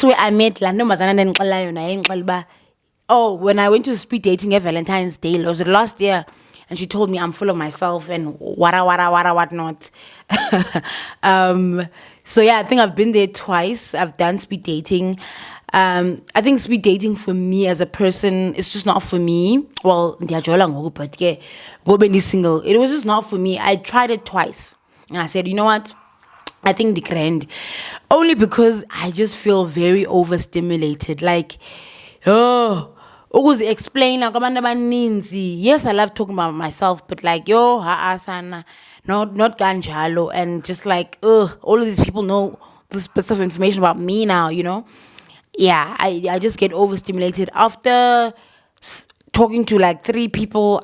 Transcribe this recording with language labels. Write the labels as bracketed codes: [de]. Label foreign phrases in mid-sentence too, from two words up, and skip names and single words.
[en] That's where I met Lando Mazana. Oh, when I went to speed dating at Valentine's Day, it was the last year, and she told me I'm full of myself and wada whatnot. um, so yeah, I think I've been there twice. I've done speed dating. I think speed dating for me as a person, it's just not for me. Well, [xh] ndiyajola ngoku, [en] but yeah, go be single. It was just not for me. I tried it twice, and I said, you know what? I think the grand, only because I just feel very overstimulated. Like, oh, ukuze explain like [xh] abantu abaninzi. [en] Yes, I love talking about myself, but like, yo, sana, not ganjalo, and just like, all of these people know this bits of information about me now, Yeah, I just get overstimulated after talking to like three people.